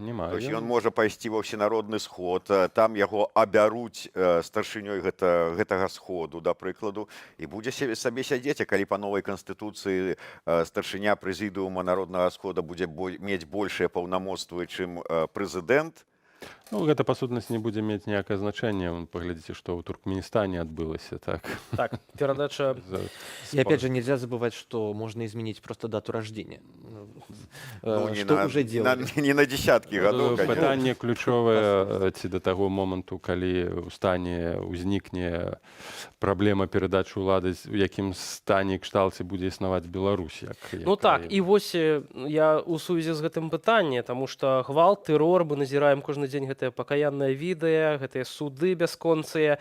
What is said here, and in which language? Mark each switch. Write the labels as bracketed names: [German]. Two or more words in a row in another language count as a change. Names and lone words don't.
[Russian] То есть [Belarusian] ён можа пайсці ва ўсенародны сход, там яго абяруць старшынёй гэтага сходу, да прыкладу, і будзе сабе сядзець, а калі па новай канстытуцыі старшыня прэзідыума народнага схода будзе мець большыя паўнамоцтвы, чым прэзідэнт, ну, гэта, па сутнасці, не будзе мець ніякае значэнне. Паглядзіце, што ў Туркменістане адбылася, так. Так, перадача... [Russian] И опять же, нельзя забывать, что можно изменить просто дату рождения. Ну, что уже делали. [Belarusian] Не на десяткі гадоў, конечно. Пытанне ключовае, ці да таго моманту, калі ў стане ўзнікне праблема перадачы ўлады, у якім стане і кшталце будзе існаваць Беларусь. Ну так, і вось я ў сувязі з гэтым пытанне, таму што гвалт, тэрор, мы назіраем кожны дзень гэтае пакаяннае відэа, гэтыя суды бясконцыя.